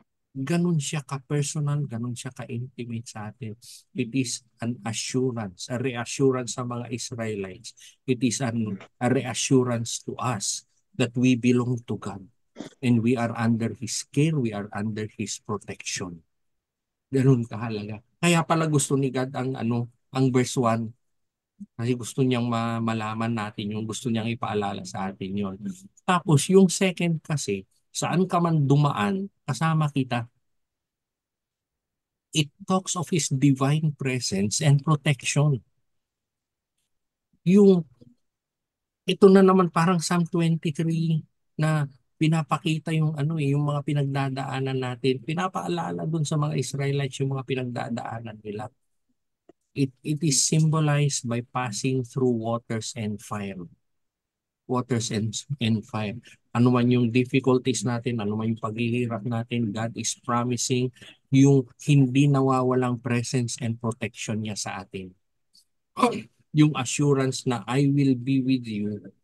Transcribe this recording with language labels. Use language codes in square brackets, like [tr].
[tl] Ganun siya ka-personal, ganun siya ka-intimate sa atin. [en] It is an assurance, a reassurance [tl] sa mga [en] Israelites. It is a reassurance to us that we belong to God. And we are under His care, we are under His protection. [tl] Ganun kahalaga. Kaya pala gusto ni God ang verse 1, kasi gusto niyang malaman natin yung gusto niyang ipaalala sa atin yon. Tapos yung second kasi, saan ka man dumaan, kasama kita. [en] It talks of His divine presence and protection. [tl] Ito na naman parang Psalm 23 na pinapakita yung yung mga pinagdadaanan natin. Pinapaalala dun sa mga Israelites yung mga pinagdadaanan nila. [en] It is symbolized by passing through waters and fire. [tl] Waters and fire. Ano man yung difficulties natin, ano man yung paghihirap natin, [en] God is promising [tl] yung hindi nawawalang presence and protection niya sa atin. Yung assurance na [en] I will be with you